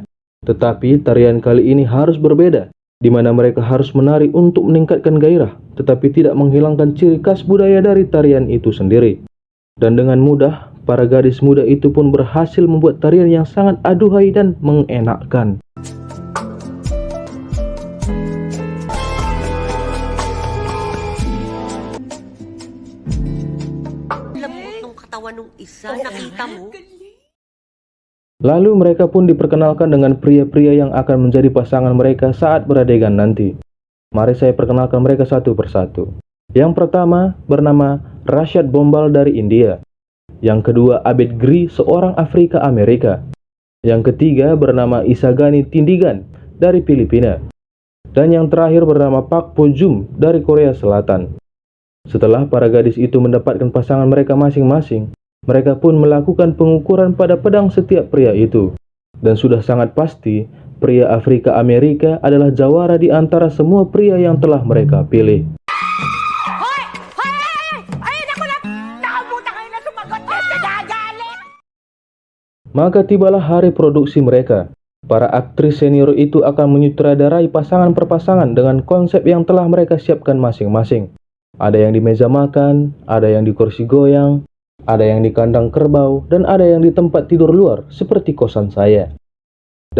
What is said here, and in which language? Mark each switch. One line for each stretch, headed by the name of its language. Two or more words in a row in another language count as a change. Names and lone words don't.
Indonesian: Tetapi tarian kali ini harus berbeda, di mana mereka harus menari untuk meningkatkan gairah, tetapi tidak menghilangkan ciri khas budaya dari tarian itu sendiri. Dan dengan mudah, para gadis muda itu pun berhasil membuat tarian yang sangat aduhai dan mengenakkan.
Filipino: Lambot ng katawan ng isa, nakita mo?
Indonesian: Lalu mereka pun diperkenalkan dengan pria-pria yang akan menjadi pasangan mereka saat beradegan nanti. Mari saya perkenalkan mereka satu persatu. Yang pertama bernama Rashad Bombal dari India. Yang kedua Abed Gri, seorang Afrika Amerika. Yang ketiga bernama Isagani Tindigan dari Filipina. Dan yang terakhir bernama Pak Po Jum dari Korea Selatan. Setelah para gadis itu mendapatkan pasangan mereka masing-masing, mereka pun melakukan pengukuran pada pedang setiap pria itu. Dan sudah sangat pasti, pria Afrika Amerika adalah jawara di antara semua pria yang telah mereka pilih.
Filipino: Hoy! Hoy! Ay, naku na! Nakabuta kayo na sumagot! Nagagalit!
Indonesian: Maka tibalah hari produksi mereka. Para aktris senior itu akan menyutradarai pasangan per pasangan dengan konsep yang telah mereka siapkan masing-masing. Ada yang di meja makan, ada yang di kursi goyang, ada yang di kandang kerbau, dan ada yang di tempat tidur luar seperti kosan saya.